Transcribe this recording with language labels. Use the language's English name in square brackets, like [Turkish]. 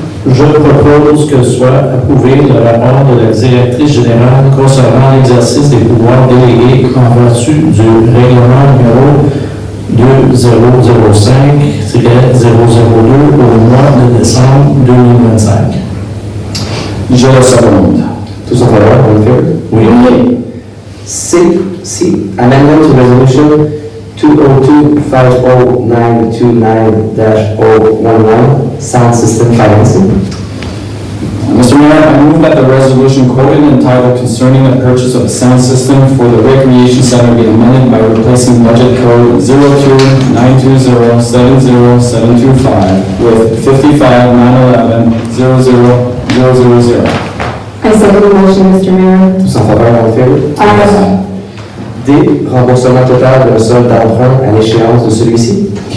[French] Je propose que soit approuvé le rapport de la directrice générale concernant l'exercice des pouvoirs délégués en vertu du règlement numéro 2005-002 au mois de décembre 2025. Je le seconde. Tous en faveur, [English] all in favor? [French] Oui. [English] C, amendment to resolution 202-50929-011, sound system financing. Mr. Mayor, I move that the resolution quoted entitled concerning the purchase of a sound system for the Recreation Center be amended by replacing budget code 02-920-70725 with 55-911-00000. I second the motion, Mr. Mayor. [French] Tous en faveur, [English] all in favor? Aye. [French] D, remboursement total de solde d'emprunt à l'échéance de celui-ci.